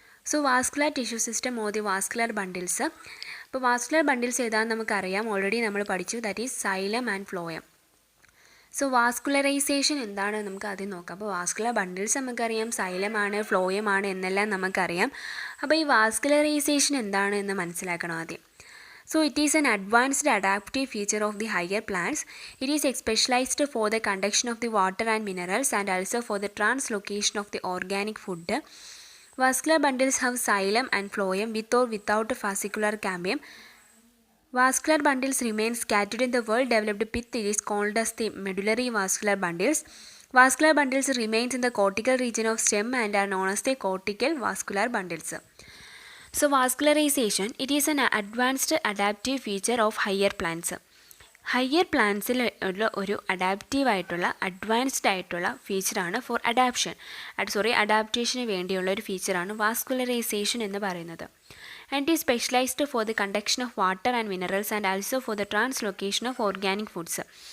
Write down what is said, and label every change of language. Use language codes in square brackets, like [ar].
[en] So vascular tissue system or the vascular bundles. [ml] അപ്പോൾ vascular bundles ഏതാണെന്ന് നമുക്കറിയാം, already നമ്മൾ പഠിച്ചു, [en] That is xylem and phloem. [ml] So vascularisation എന്താണെന്ന് നമുക്ക് ആദ്യം നോക്കാം. അപ്പോൾ വാസ്കുലർ ബണ്ടിൽസ് നമുക്കറിയാം, സൈലമാണ്, ഫ്ലോയമാണ് എന്നെല്ലാം നമുക്കറിയാം. അപ്പോൾ ഈ വാസ്കുലറൈസേഷൻ എന്താണ് എന്ന് മനസ്സിലാക്കണം ആദ്യം. [en] So it is an advanced adaptive feature of the higher plants. It is specialized for the conduction of the water and minerals and also for the translocation of the organic food. Vascular bundles have xylem and phloem with or without fascicular cambium. Vascular bundles remain scattered in the well-developed pith. It is called as the medullary vascular bundles. Vascular bundles remains in the cortical region of stem and are known as the cortical vascular bundles. So vascularization, it is an advanced adaptive feature of higher plants. [ml] Higher പ്ലാന്റ്സിൽ ഉള്ള ഒരു advanced ആയിട്ടുള്ള ഫീച്ചറാണ് four അഡാപ്റ്റേഷന് വേണ്ടിയുള്ള ഒരു ഫീച്ചറാണ് vascularisation എന്ന് പറയുന്നത്. [en] And is specialised for the conduction of water and minerals and also for the translocation of organic foods.